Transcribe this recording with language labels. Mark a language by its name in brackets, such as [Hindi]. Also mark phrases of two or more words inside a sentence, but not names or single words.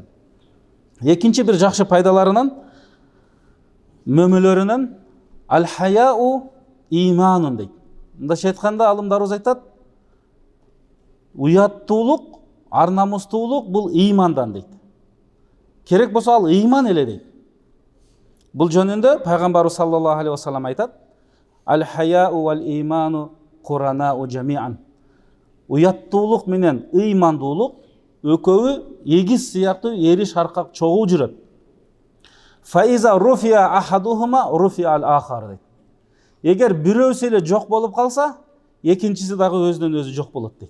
[Kyrgyz] Экинчи бир жакшы пайдаларынан, мөмөлөрүнөн [Arabic] الحياء إيمان [Kyrgyz] дейт. Мындайча айтканда алымдарыбыз айтат, уяттуулук, ар намыстуулук бул имандан дейт. Керек болсо ал иман эле дейт. Бул жөнүндө пайгамбарыбыз [Arabic] صلى الله عليه وسلم [Kyrgyz] айтат, [Arabic] الحياء والإيمان قرناء جميعا. [Kyrgyz] уяттуулук менен ыймандуулук экөөбү эгиз сыяктуу эри шаркак чогуу жүрөт. [Arabic] فإذا رفع أحدهما رفع الآخر дейт. [Kyrgyz] Эгер бирөөсү эле жок болуп калса, экинчиси дагы өзүнөн өзү жок болот дейт.